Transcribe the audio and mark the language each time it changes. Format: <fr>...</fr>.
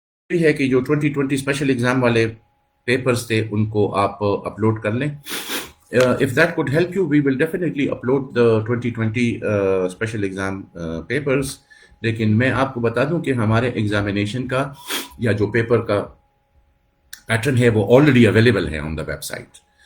<ur>ہے کہ جو 2020 اسپیشل ایگزام والے پیپرز تھے ان کو آپ اپلوڈ کر لیں،</ur> <en>if that could help you, we will definitely upload the 2020 special exam papers.</en> <ur>لیکن میں آپ کو بتا دوں کہ ہمارے ایگزامینیشن کا یا جو پیپر کا پیٹرن ہے وہ آلریڈی اویلیبل ہے</ur> <en>On the website.</en>